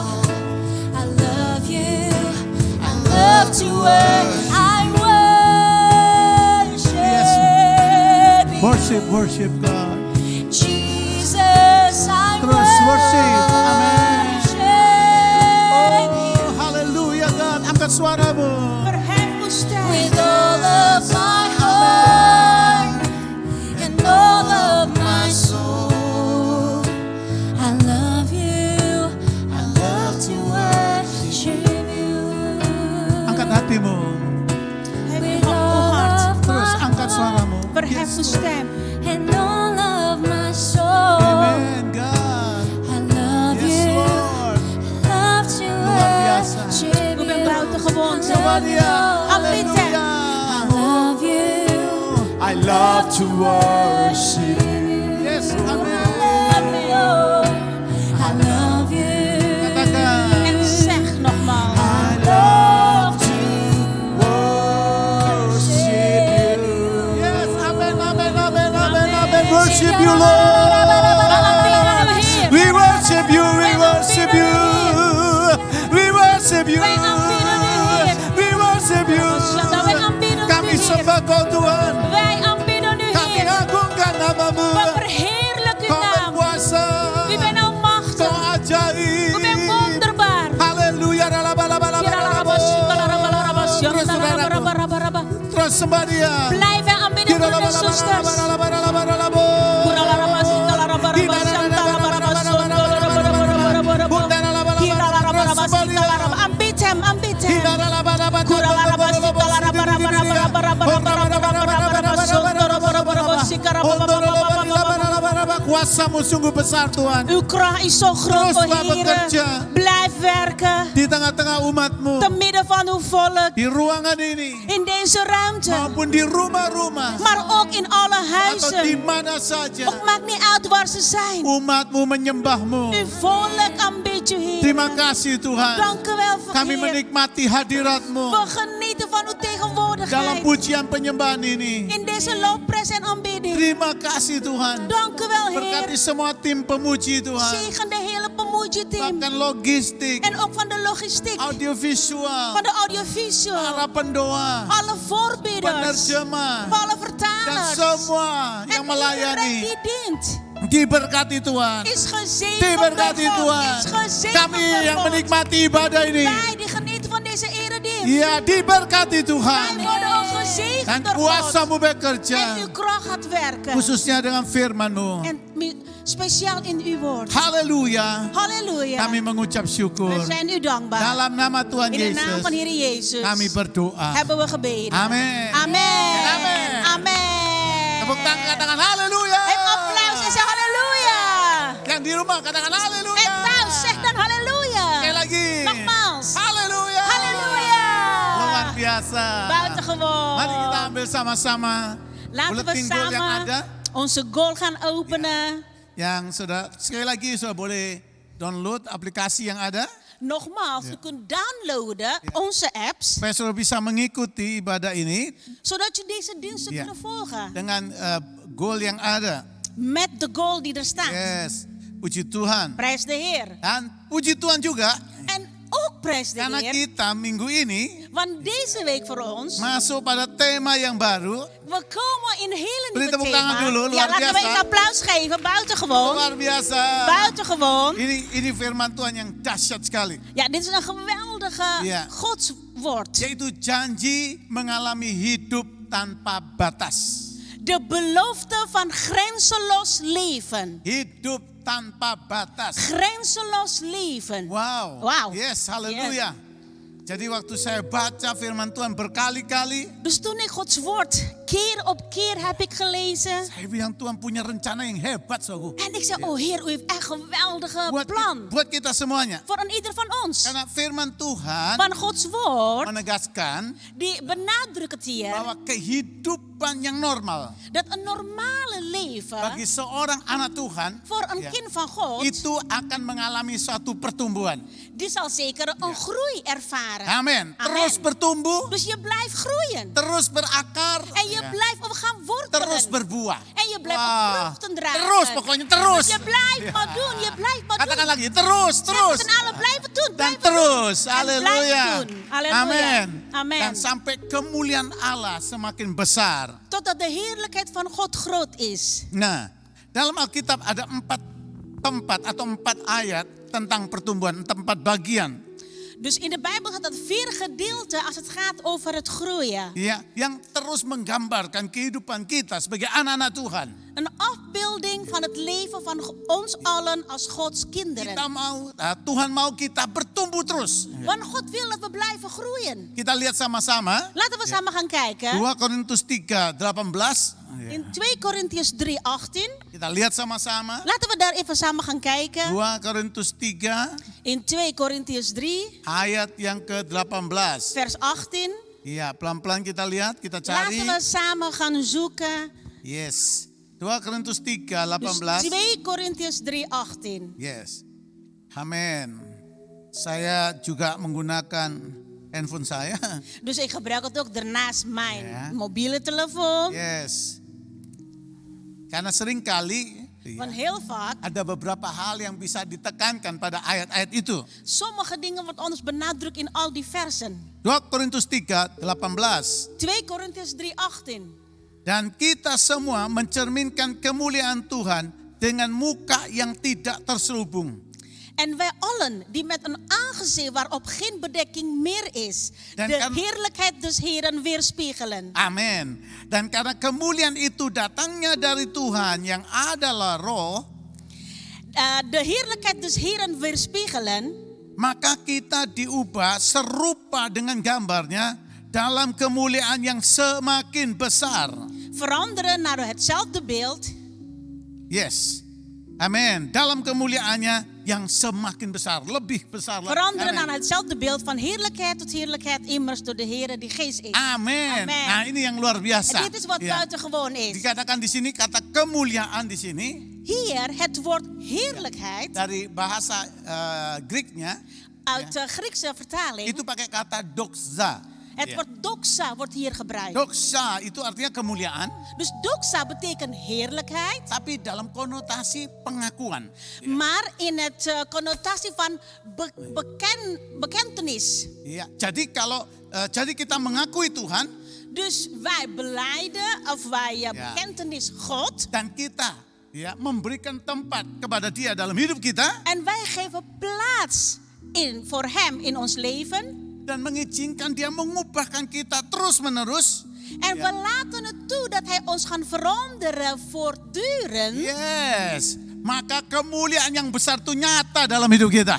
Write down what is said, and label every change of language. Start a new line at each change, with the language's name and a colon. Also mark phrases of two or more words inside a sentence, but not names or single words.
English: I love you. I love to worship. I worship you, Worship God. Jesus. I
Indonesian: Terus worship. Amen.
English: worship Oh, haleluya God.
Indonesian: Angkat suaramu.
English: with all of my heart and all of my soul. I love you. I love to worship you
Indonesian: Angkat hatimu.
English: with all of
Indonesian: Terus
English: my
Indonesian: angkat suaramu.
Dutch: Verhef uw stem.
English: and all of my soul. Amen, God. I love Yes, you. Lord. Love to
Indonesian: Luar biasa.
English: worship
Dutch: U bent
English: you.
Dutch: buitengewoon.
English: I love Sawadia. you.
Dutch: Aanbidden.
English: I love you. I love to worship. Yes, I amen. love you. I love you.
Indonesian: Katakan.
Dutch: En zeg nogmaals.
English: I love to Worship you. you, Lord.
Dutch: Heer.
English: We worship you, we worship you. We worship you.
Dutch: Wij aanbidden u, Heer.
English: We worship you.
Dutch: Wij aanbidden u,
Indonesian: Kami
Dutch: Heer.
Indonesian: sembah Kau Tuhan.
Dutch: Wij aanbidden u,
Indonesian: Kami
Dutch: Heer.
Indonesian: agungkan namamu.
Dutch: We verheerlijken uw
Indonesian: Kau
Dutch: naam.
Indonesian: berkuasa.
Dutch: U bent almachtig.
Indonesian: Kau ajaib.
Dutch: U bent wonderbaar.
Indonesian: Haleluya. Terus saudaraku. Terus sembah dia.
Dutch: Blijf wij aanbidden, broeders en zusters. Aanbid hem, aanbid hem.
Indonesian: Kuasamu sungguh besar Tuhan.
Dutch: Uw kracht is zo groot, o
Indonesian: Teruslah bekerja.
Dutch: Heer. Blijf werken.
Indonesian: Di tengah-tengah umatmu.
Dutch: Te midden van uw volk.
Indonesian: Di ruangan ini.
Dutch: In deze ruimte.
Indonesian: Maupun di rumah-rumah.
Dutch: Maar ook in alle
Indonesian: Atau di
Dutch: huizen.
Indonesian: mana saja.
Dutch: Ook maakt niet uit waar ze zijn.
Indonesian: Umatmu menyembahmu.
Dutch: Uw volk aanbidt u, Heer.
Indonesian: Terima kasih Tuhan.
Dutch: Dank u wel,
Indonesian: Kami
Dutch: Heer.
Indonesian: menikmati hadiratmu.
Dutch: We genieten van uw
Indonesian: Dalam
Dutch: tegenwoordigheid.
Indonesian: pujian penyembahan ini.
Dutch: In deze loopprijs en aanbidding.
Indonesian: Terima kasih Tuhan.
Dutch: Dank u wel,
Indonesian: Berkati
Dutch: Heer.
Indonesian: semua tim pemuji Tuhan.
Dutch: Zegen de hele pemuji-team.
Indonesian: Bahkan logistik,
Dutch: En ook van de logistiek.
Indonesian: audiovisual,
Dutch: Van de audiovisual.
Indonesian: para pendoa,
Dutch: Alle voorbidders.
Indonesian: penerjemah,
Dutch: Alle
Indonesian: dan
Dutch: vertalers.
Indonesian: semua yang
Dutch: En iedereen
Indonesian: melayani.
Dutch: die dient.
Indonesian: Diberkati Tuhan.
Dutch: Is gezegend
Indonesian: Diberkati
Dutch: door God.
Indonesian: Tuhan.
Dutch: Is gezegend
Indonesian: Kami
Dutch: door
Indonesian: yang
Dutch: God.
Indonesian: menikmati ibadah ini.
Dutch: Wij die genieten van deze eredienst.
Indonesian: Ya, diberkati
Dutch: Wij
Indonesian: Tuhan.
Dutch: worden ook gezegend
Indonesian: Dan
Dutch: door God.
Indonesian: kuasamu
Dutch: En
Indonesian: bekerja.
Dutch: uw kracht gaat werken.
Indonesian: Khususnya dengan firman-Mu.
Dutch: En speciaal in uw woord.
Indonesian: Haleluya.
Dutch: Halleluja.
Indonesian: Kami mengucap syukur.
Dutch: We zijn u dankbaar.
Indonesian: Dalam nama Tuhan
Dutch: In de naam
Indonesian: Yesus,
Dutch: van Heer Jezus
Indonesian: kami berdoa.
Dutch: hebben we gebeden.
Indonesian: Amin.
Dutch: Amen. Amen. Amen.
Indonesian: Tepuk tangan katakan haleluya.
Dutch: En applaus en zeg halleluja.
Indonesian: Yang di rumah katakan haleluya.
Dutch: En thuis zeg dan halleluja.
Indonesian: Sekali lagi.
Dutch: Nogmaals.
Indonesian: Haleluya.
Dutch: Halleluja.
Indonesian: Luar biasa.
Dutch: Buitengewoon.
Indonesian: Mari kita ambil sama-sama
Dutch: Laten we
English: bulletin goal
Indonesian: yang
Dutch: samen
Indonesian: ada.
Dutch: onze goal gaan openen.
Indonesian: Yang sudah sekali lagi sudah boleh download aplikasi yang ada.
Dutch: Nogmaals, u kunt downloaden onze apps,
Indonesian: Supaya saudara bisa mengikuti ibadah ini
Dutch: zodat je deze diensten Ja. kunnen volgen.
Indonesian: dengan goal yang ada.
Dutch: Met de goal die er staat.
Indonesian: Yes, puji Tuhan.
Dutch: Prijs de Heer.
Indonesian: Dan puji Tuhan juga
Dutch: En ook prijs de
Indonesian: karena
Dutch: Heer.
Indonesian: kita minggu ini
Dutch: Want deze week voor ons,
Indonesian: masuk pada tema yang baru.
Dutch: we komen in een hele
Indonesian: Beri
Dutch: nieuwe
Indonesian: tepuk tangan
Dutch: thema.
Indonesian: dulu,
Dutch: Ja,
Indonesian: luar
Dutch: laten we
Indonesian: biasa.
Dutch: een applaus geven. Buitengewoon.
Indonesian: Luar biasa.
Dutch: Buitengewoon.
Indonesian: Ini firman Tuhan yang dahsyat sekali.
Dutch: Ja, dit is een geweldige Ja. godswoord.
Indonesian: Yaitu janji mengalami hidup tanpa batas.
Dutch: De belofte van grenzeloos leven.
Indonesian: Hidup tanpa batas.
Dutch: Grenzeloos leven. Wow. Wow.
Indonesian: Yes, haleluya. Jadi waktu saya baca firman Tuhan berkali-kali,
Dutch: Dus toen ik Gods woord keer op keer heb ik gelezen.
Indonesian: saya bilang Tuhan punya rencana yang hebat, saudaraku.
Dutch: En ik zei, oh Heer, u heeft echt een geweldige plan.
Indonesian: Buat kita semuanya.
Dutch: Voor een ieder van ons.
Indonesian: Karena firman Tuhan
Dutch: Van Gods woord,
Indonesian: menegaskan
Dutch: die benadrukt het hier.
Indonesian: bahwa kehidupan yang normal
Dutch: Dat een normale leven
Indonesian: bagi seorang anak Tuhan
Dutch: voor een Ja. kind van God,
Indonesian: itu akan mengalami suatu pertumbuhan.
Dutch: die zal zeker een groei ervaren.
Indonesian: Amin. Terus
Dutch: Amen.
Indonesian: bertumbuh,
Dutch: Dus je blijft groeien.
Indonesian: terus berakar,
Dutch: En je
Indonesian: ya,
Dutch: blijft op gaan wortelen.
Indonesian: terus berbuah.
Dutch: En je blijft
Indonesian: Wah,
Dutch: op vruchten dragen.
Indonesian: terus pokoknya terus.
Dutch: Dus je blijft Ja. maar doen, je blijft maar
Indonesian: Katakan
Dutch: doen.
Indonesian: lagi, terus,
Dutch: Zeg
Indonesian: terus.
Dutch: met z'n allen, blijven doen,
Indonesian: Dan
Dutch: blijven
Indonesian: terus,
Dutch: doen. En
Indonesian: haleluya.
Dutch: blijf doen. Halleluja.
Indonesian: Amin.
Dutch: Amen.
Indonesian: Dan sampai kemuliaan Allah semakin besar.
Dutch: Totdat de heerlijkheid van God groot is.
Indonesian: Nah, dalam Alkitab ada 4 tempat atau 4 ayat tentang pertumbuhan, 4 bagian.
Dutch: Dus in de Bijbel staat dat 4 gedeelten als het gaat over het groeien.
Indonesian: Ya, yang terus menggambarkan kehidupan kita sebagai anak-anak Tuhan.
Dutch: Een afbeelding van het leven van ons allen als Gods kinderen.
Indonesian: Kita mau, Tuhan mau kita bertumbuh terus.
Dutch: Want God wil dat we blijven groeien.
Indonesian: Kita lihat sama-sama.
Dutch: Laten we samen gaan kijken.
Indonesian: 2 Korintus 3:18.
Dutch: In 2 Korintiërs 3:18.
Indonesian: Kita lihat sama-sama.
Dutch: Laten we daar even samen gaan kijken.
Indonesian: 2 Korintus 3
Dutch: In 2 Korintiërs 3,
Indonesian: ayat yang ke-18.
Dutch: vers 18.
Indonesian: Iya, pelan-pelan kita lihat, kita cari.
Dutch: Laten we samen gaan zoeken.
Indonesian: Yes. 2 Korintus 3,
Dutch: Dus
Indonesian: 18.
Dutch: 2 Korintiërs 3:18.
Indonesian: Yes. Amin. Saya juga menggunakan handphone saya.
Dutch: Dus ik gebruik het ook daarnaast mijn Ja. mobiele telefoon.
Indonesian: Yes. Karena seringkali
Dutch: Want heel vaak,
Indonesian: ada beberapa hal yang bisa ditekankan pada ayat-ayat itu.
Dutch: sommige dingen wordt ons benadrukt in al die versen.
Indonesian: 2 Korintus 3:18.
Dutch: 2 Korintiërs 3:18.
Indonesian: Dan kita semua mencerminkan kemuliaan Tuhan dengan muka yang tidak terselubung.
Dutch: En wij allen die met een aangezicht waarop geen bedekking meer is,
Indonesian: Dan
Dutch: de kan- heerlijkheid des Heren weerspiegelen.
Indonesian: Amin. Dan karena kemuliaan itu datangnya dari Tuhan yang adalah roh,
Dutch: De heerlijkheid des Heren weerspiegelen,
Indonesian: maka kita diubah serupa dengan gambarnya dalam kemuliaan yang semakin besar.
Dutch: veranderen naar hetzelfde beeld.
Indonesian: Yes. Amin. Dalam kemuliaannya yang semakin besar, lebih besar lagi.
Dutch: Veranderen
Indonesian: Amin.
Dutch: naar hetzelfde beeld van heerlijkheid tot heerlijkheid immers door de Heer die geest is.
Indonesian: Amin.
Dutch: Amen.
Indonesian: Nah, ini yang luar biasa.
Dutch: En dit is wat Ya. buitengewoon is.
Indonesian: Dikatakan di sini kata kemuliaan di sini
Dutch: Hier het woord heerlijkheid
Indonesian: dari bahasa Grieknya
Dutch: uit de Griekse vertaling.
Indonesian: itu pakai kata doxa.
Dutch: Het Ya. woord doxa wordt hier gebruikt.
Indonesian: Doxa itu artinya kemuliaan,
Dutch: Dus doxa betekent heerlijkheid.
Indonesian: tapi dalam konotasi pengakuan.
Dutch: Maar in het connotatie van bekentenis.
Indonesian: Ya, jadi kita mengakui Tuhan
Dutch: Dus wij belijden of wij bekentenis God.
Indonesian: dan kita memberikan tempat kepada Dia dalam hidup kita
Dutch: En wij geven plaats voor hem in ons leven.
Indonesian: dan mengizinkan Dia mengubahkan kita terus-menerus.
Dutch: En we laten het toe dat hij ons gaat veranderen voortdurend.
Indonesian: Yes, maka kemuliaan yang besar itu nyata dalam hidup kita.